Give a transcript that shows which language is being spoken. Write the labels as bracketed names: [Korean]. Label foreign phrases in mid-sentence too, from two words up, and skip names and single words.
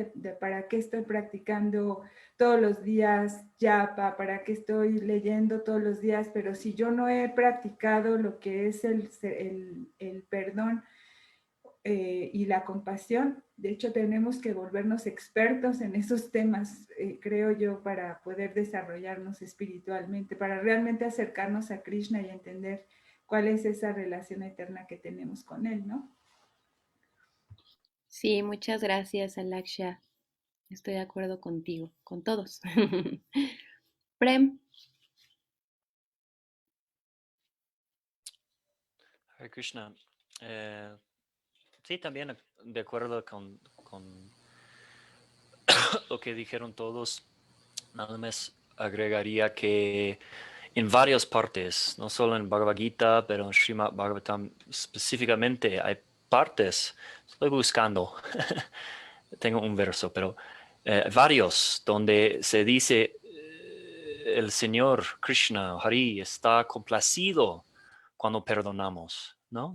[Spanish] De para qué estoy practicando todos los días yapa, para qué estoy leyendo todos los días, pero si yo no he practicado lo que es el perdón y la compasión, de hecho tenemos que volvernos expertos en esos temas, creo yo, para poder desarrollarnos espiritualmente, para realmente acercarnos a Krishna y entender cuál es esa relación eterna que tenemos con él, ¿no? Sí, muchas gracias, Alaksha. Estoy de acuerdo contigo, con todos. Prem. [Sanskrit] हरे कृष्ण. [Spanish] Sí, también de acuerdo con lo que dijeron todos. Nada más agregaría que en varias partes, no solo en Bhagavad Gita, pero en Srimad Bhagavatam específicamente, hay partes, estoy buscando, tengo un verso, pero varios donde se dice el Señor Krishna, Hari, está complacido cuando perdonamos, ¿no?